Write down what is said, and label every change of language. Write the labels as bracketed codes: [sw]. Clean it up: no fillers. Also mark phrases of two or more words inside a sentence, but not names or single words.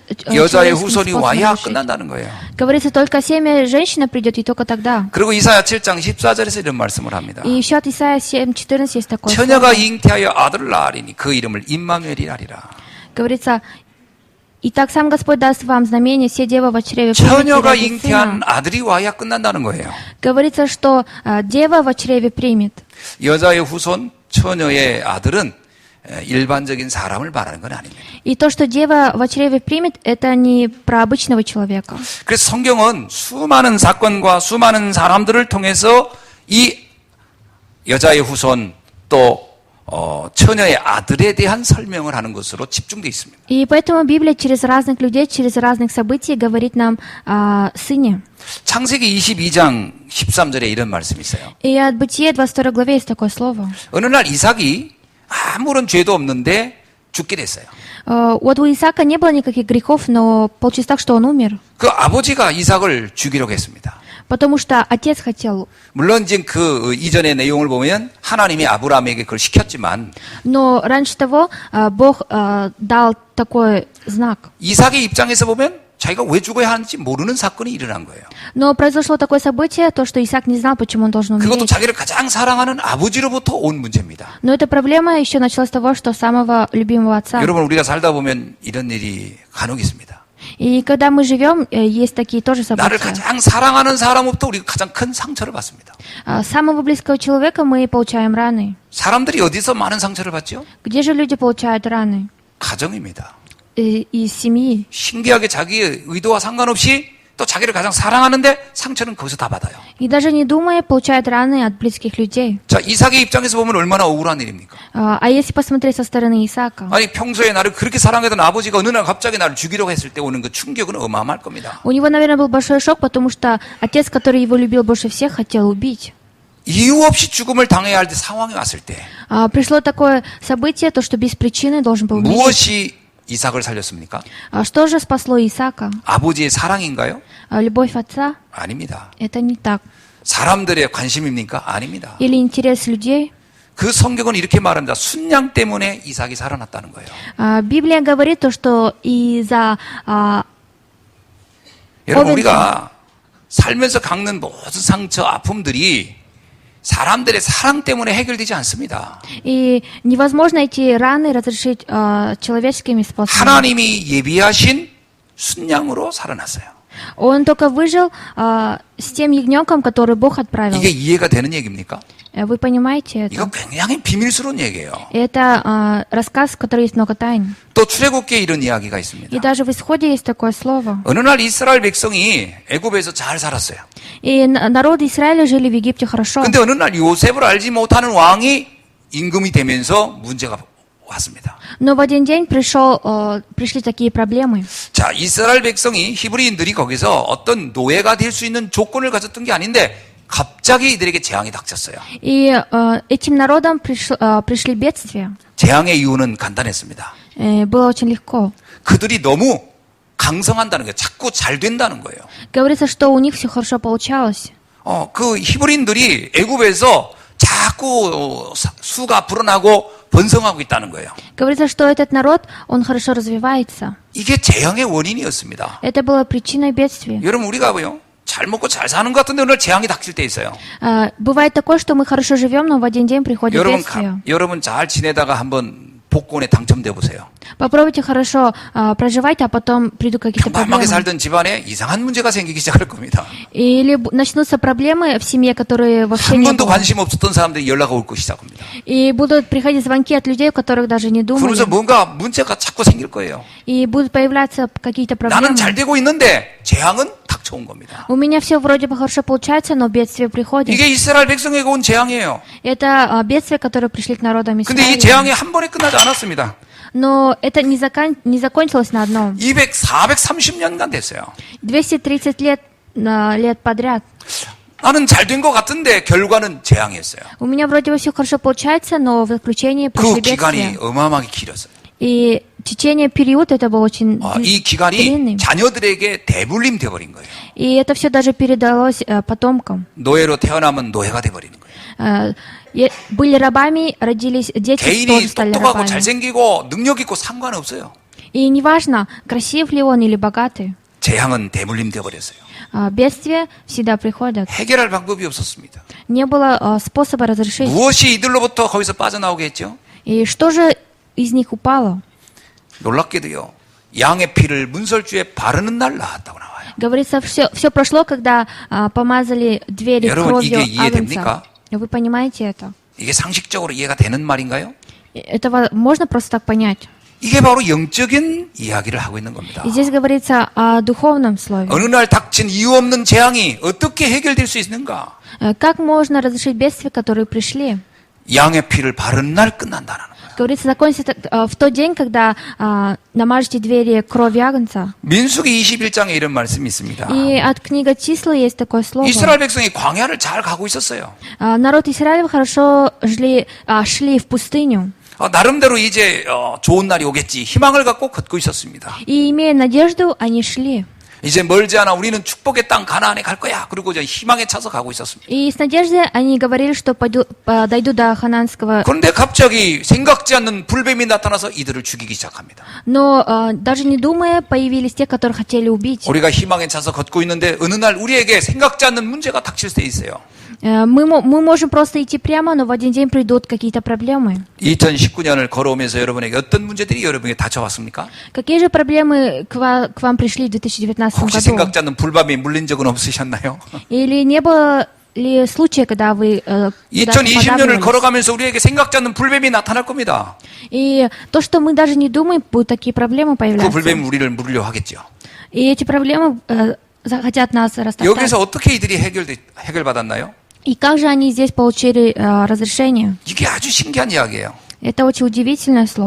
[ko] 여자의 [ru] человеческим [ko] 후손이 [ru] способом [ko] 와야 [ru] решить. [ko] 끝난다는 거예요. [ru] Говорится, только семя женщина придет, и только тогда. [ko] 그리고 이사야 7장 14절에서 이런 말씀을 합니다. [ru] И еще от Исаия 7:14 есть такое [ko] 처녀가 [ru] слово. [ko] 잉태하여 아들을 낳으리니 그 이름을 임마누엘이라 하리라. [ru] Говорится, «Итак, сам Господь даст вам знамение, все девы в чреве примут [ko] 처녀가 [ru] и родит [ko] 잉태한 [ru] сына». [ko] 아들이 와야 끝난다는 거예요. [ru] Говорится, что дева в чреве примет. [ko] 여자의 후손, 처녀의 아들은 일반적인 사람을 말하는 건 아닙니다. [ru] И то, что дева в чреве примет, это не про обычного человека. [ko] 그래서 성경은 수많은 사건과 수많은 사람들을 통해서 이 여자의 후손 또 처녀의 아들에 대한 설명을 하는 것으로 집중되어 있습니다. [ru] И поэтому Библия через разных людей, через разных событий говорит нам о сыне. [ko] 창세기 22장 13절에 이런 말씀이 있어요. [ru] И от Бытия 22 главе есть такое слово. [ko] 어느 날 이삭이 아무런 죄도 없는데 죽게 됐어요. [ru] Вот у Исаака не было никаких грехов, но получилось так, что он умер. [ko] 그 아버지가 이삭을 죽이려고 했습니다. [ru] Потому что отец хотел. [ko] 물론 지금 그 이전의 내용을 보면 하나님이 아브라함에게 그걸 시켰지만 [ru] Но раньше того Бог дал такой знак. [ko] 이삭의 입장에서 보면 자기가 왜 죽어야 하는지 모르는 사건이 일어난 거예요. [ru] Но произошло такое событие, то, что Исаак не знал, почему он должен [ko] 그것도 [ru] умереть. [ko] 자기를 가장 사랑하는 아버지로부터 온 문제입니다. [ru] Но эта проблема еще началась с того, что самого любимого отца. [ko] 여러분 우리가 살다 보면 이런 일이 간혹 있습니다. [ru] И когда мы живем, есть такие тоже [ko] 나를 [ru] события. [ko] 가장 사랑하는 사람으로부터 우리가 가장 큰 상처를 받습니다. [ru] Самого близкого человека мы получаем раны. [ko] 사람들이 어디서 많은 상처를 받죠? [ru] Где же люди получают раны? [ko] 가정입니다. [ru] Из семьи. [ko] 신기하게 자기의 의도와 상관없이 또 자기를 가장 사랑하는데 상처는 거기서 다 받아요. [ru] И даже не думая, получают раны от близких людей. [ko] 자, 이삭의 입장에서 보면 얼마나 억울한 일입니까? [ru] А если посмотреть со стороны Исаака? [ko] 아니 평소에 나를 그렇게 사랑하던 아버지가 어느 날 갑자기 나를 죽이려고 했을 때 오는 그 충격은 어마어마할 겁니다. [ru] У него, наверное, был большой шок, потому что отец, который его любил больше всех, хотел убить. [ko] 이유 없이 죽음을 당해야 할 때 상황이 왔을 때 [ru] Пришло такое событие, то, что без причины должен был умереть. [ko] 무엇이 이삭을 살렸습니까? [ru] Что же спасло Исаака? [ko] 아버지의 사랑인가요? [ru] Любовь отца? [ko] 아닙니다. [ru] Это не так. [ko] 사람들의 관심입니까? 아닙니다. [ru] Или интерес людей? [ko] 그 성경은 이렇게 말합니다. 순양 때문에 이삭이 살아났다는 거예요. [ru] Библия говорит то, что из-за [ko] 여러분 우리가 살면서 겪는 모든 상처, 아픔들이 사람들의 사랑 때문에 해결되지 않습니다. [ru] И невозможно эти раны разрешить человеческими способами. [ko] 하나님이 예비하신 순양으로 살아났어요. [ru] Он только выжил с тем ягненком, который Бог отправил. [ko] 이게 이해가 되는 얘기입니까? [ru] Вы понимаете это? [ko] 이거 굉장히 비밀스러운 얘기예요. [ru] Это рассказ, в котором есть много тайн. [ko] 또 출애굽기에 이런 이야기가 [ru] И [ko] 있습니다. [ru] даже в Исходе есть такое слово. [ko] 어느 날 이스라엘 백성이 애굽에서 잘 살았어요. [ru] И народы Израиля жили в Египте хорошо. [ko] 근데 어느 날 요셉을 알지 못하는 왕이 임금이 되면서 문제가 왔습니다. [ru] Но в один день пришли такие проблемы. [ko] 자, 이스라엘 백성이 히브리인들이 거기서 어떤 노예가 될 수 있는 조건을 가졌던 게 아닌데 갑자기 이들에게 재앙이 닥쳤어요. [ru] И этим народам пришли бедствия. [ko] 재앙의 이유는 간단했습니다. [ru] Было очень легко. [ko] 그들이 너무 강성한다는 거예요. 자꾸 잘 된다는 거예요. [ru] Говорится, что у них все хорошо получалось. [ko] 그 히브리인들이 애굽에서 자꾸 수가 불어나고 번성하고 있다는 거예요. [ru] Говорится, что этот народ, он хорошо развивается. [ko] 이게 재앙의 원인이었습니다. [ru] Это было причиной бедствия. [ko] 여러분 우리가 뭐요? 잘 먹고 잘 사는 것 같은데 오늘 재앙이 닥칠 때 있어요. [ru] Бывает такое, что мы хорошо живем, но в один день приходит бедствие. [ko] 여러분 잘 지내다가 한번 복권에 당첨돼 보세요. [ru] Попробуйте хорошо проживать, а потом придут какие-то [ko] 평범하게 [ru] проблемы. [ko] 살던 집안에 이상한 문제가 생기기 시작할 겁니다. [ru] Или начнутся проблемы в семье, которые вообще [ko] 한 [ru] не [ko] 번도 [ru] было. [ko] 관심 없었던 사람들이 연락 올 것이 시작합니다. [ru] И будут приходить звонки от людей, у которых даже не думали. [ko] 그러면서 뭔가 문제가 자꾸 생길 거예요. [ru] И будут появляться какие-то проблемы. [ko] 나는 잘 되고 있는데 재앙은 닥쳐 닥쳐온 겁니다. [ru] У меня все вроде бы хорошо получается, но бедствие приходит. [ko] 이게 이스라엘 백성에게 온 재앙이에요. [ru] Это бедствия, которые пришли к народам [ko] 근데 이 [ru] Израиля. [ko] 재앙이 한 번에 끝나지 않았습니다. [ru] Но это не закончилось на одном. [ko] 430년간 됐어요. [ru] 230 лет подряд. [ko] 나는 잘 된 것 같은데 결과는 재앙이었어요. [ru] У меня вроде бы все хорошо получается, но в заключении [ko] 그 [ru] пришли [ko] 기간이 [ru] бедствия. [ko] 어마어마하게 길었어요. [ru] И течение период это был очень [ko] 이 기간이 [ru] длинный. [ko] 자녀들에게 대물림 돼버린 거예요. [ru] И это все даже передалось потомкам. [ko] 노예로 태어나면 노예가 돼버리는 거예요. [ru] Были рабами, родились дети, тоже [ko] 개인이 [ru] стали [ko] 똑똑하고 [ru] рабами. [ko] 잘생기고 능력 있고 상관없어요. [ru] И неважно, красив ли он или богатый, [ko] 재앙은 대물림 돼버렸어요. [ru] бедствия всегда приходят. [ko] 해결할 방법이 없었습니다. [ru] Не было способа разрешить. [ko] 무엇이 이들로부터 거기서 빠져나오게 했죠? [ru] И что же из них упало? [ko] 놀랍게도요. 양의 피를 문설주에 바르는 날 나왔다고 나와요. [ru] Говорится, все прошло, когда помазали двери [ko] 여러분, [ru] кровью [ko] 이게 이해됩니까? [ru] агнца. Вы понимаете это? [ko] 이게 상식적으로 이해가 되는 말인가요? [ru] Это можно просто так понять. [ko] 이게 바로 영적인 이야기를 하고 있는 겁니다. [ru] И здесь говорится о духовном слове. [ko] 어느 날 닥친 이유 없는 재앙이 어떻게 해결될 수 있는가? [ru] Как можно разрешить бедствия, которые пришли? [ko] 양의 피를 바른 날 끝난다는 거예요. [ru] Говорится, закончится в тот день, когда намажете двери кровью агнца. [ko] 민수기 21장에 이런 말씀이 있습니다. [ru] И от книги числа есть такое слово. [ko] 이스라엘 백성이 광야를 잘 가고 있었어요. [ru] Народ Израиля хорошо шли в пустыню. [ko] 나름대로 이제 좋은 날이 오겠지 희망을 갖고 걷고 있었습니다. [ru] И имея надежду, они шли. [ko] 이제 멀지 않아 우리는 축복의 땅 가나안에 갈 거야. 그리고 이제 희망에 차서 가고 있었습니다. [ru] И с надеждой они говорили, что дойдут до хананского. [ko] 그런데 갑자기 생각지 않는 불뱀이 나타나서 이들을 죽이기 시작합니다. [ru] Но даже не думая, появились те, которые хотели убить. [ko] 우리가 희망에 차서 걷고 있는데 어느 날 우리에게 생각지 않는 문제가 닥칠 때 있어요. [ru] Мы можем просто идти прямо, но в один день придут какие-то проблемы. [ko] 2019년을 걸어오면서 여러분에게 어떤 문제들이 여러분에게 닥쳐왔습니까? [ru] Какие же проблемы к вам пришли в 2019 [ko] 혹시 [ru] году? [ko] 생각지 않는 불뱀이 물린 적은 없으셨나요? [ru] Или не было ли случая, когда вы [ko] 2020년을 [ru] подавливались? [ko] 걸어가면서 우리에게 생각지 않는 불뱀이 나타날 겁니다. [ru] И то, что мы даже не думаем, будут такие проблемы [ko] 그 [ru] появляться. [ko] 불뱀이 우리를 물으려 하겠죠. [ru] И эти проблемы захотят нас растоптать. [ko] 여기서 어떻게 이들이 해결받았나요? [ru] И как же они здесь получили разрешение? [ko] 이게 아주 신기한 이야기예요. [ru] Это очень удивительное слово.